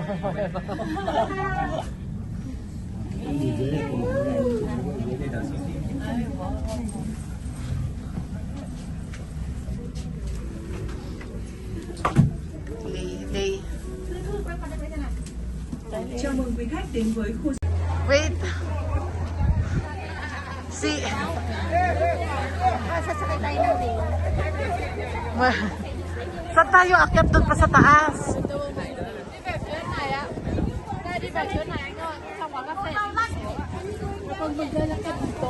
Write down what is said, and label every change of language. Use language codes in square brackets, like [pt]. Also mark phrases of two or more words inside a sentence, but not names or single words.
[vi] Day. Chào mừng quý khách đến với khu [en] Wait. Si. [tl] Sasakay tayo ng rail. Saan tayo akyat doon pa sa taas? Kapag maglalakad dito.